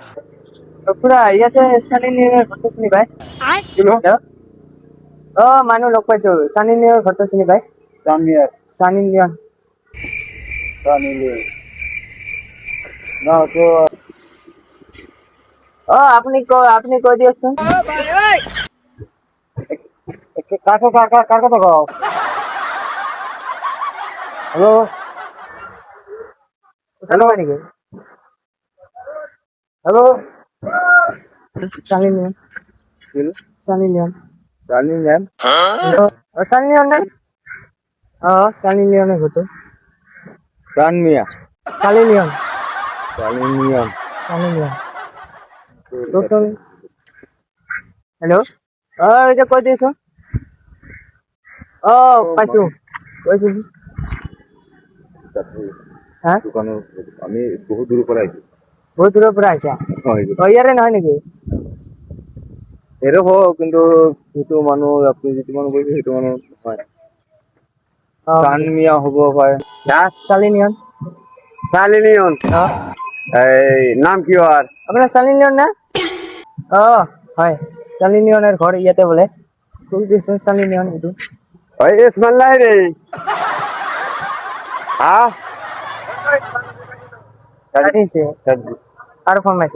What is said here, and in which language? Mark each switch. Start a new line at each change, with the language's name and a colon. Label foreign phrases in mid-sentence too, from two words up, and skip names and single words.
Assamese: পুৰা ইয়াতে সানি লিওনৰ ঘৰটো চিনি পায়? মানুহ লগ পাইছো। সানি লিওনৰ ঘৰটো চিনি পায়? সানি লিওন আপনি কৈ দিয়কচোন।
Bangla: কার কথা কও?
English: hello hello
Bangla: নাকি? হ্যালো সানি লিওন সানি লিওন সানি লিওন না?
Assamese: সানি লিওনের ঘরটো। সানি লিওন সানি লিওন হেল্ল', এটা কৈ দিছো। পাইছো কৈছো। হ্যাঁ, আমি বহু দূৰৰ পৰা আহিছো। বহুত দূৰৰ পৰা আহিছা? ইয়াৰে নহয় নেকি? এৰে হওক, কিন্তু সেইটো মানুহ আপুনি যিটো মানুহ কৈছে সেইটো মানুহ নহয়। চানমিয়া হ'ব পাৰে। সানি লিওন।
Bangla: এই নাম কি আর?
Assamese: আপোনাৰ সানি লিওন না? হয়, সানি লিওনের ঘর ইয়াতে বলে। কোন দিছে সানি লিওন? এইটো
Bangla: ওই ইসমাইল নাই রে। কাটিছে আর ফোন মাইছে।